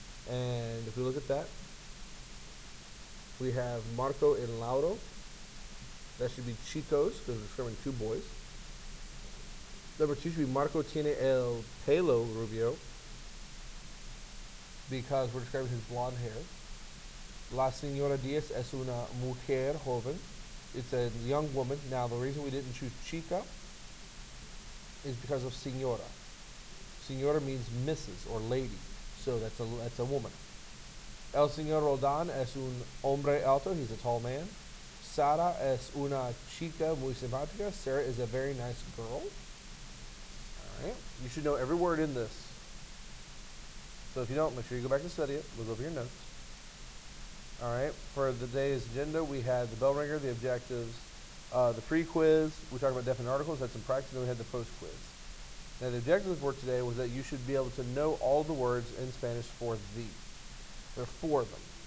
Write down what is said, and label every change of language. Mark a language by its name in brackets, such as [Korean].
[English] And if we look at that, we have Marco and Lauro. That should be chicos, because we're describing two boys. Number two should be [Spanish] Marco tiene el pelo rubio, [English] because we're describing his blonde hair. [Spanish] La señora Diaz es una mujer joven. [English] It's a young woman. Now, the reason we didn't choose chica is because of señora. Señora means Mrs. or lady, so that's a woman. [Spanish] El señor Roldan es un hombre alto. [English] He's a tall man. [Spanish] Sara es una chica muy simpática. [English] Sarah is a very nice girl. All right. You should know every word in this. So if you don't, make sure you go back and study it. Look over your notes. All right. For the day's agenda, we had the bell ringer, the objectives, the pre-quiz. We talked about definite articles, had some practice, and then we had the post-quiz. Now, the objective for today was that you should be able to know all the words in Spanish for the. There are four of them.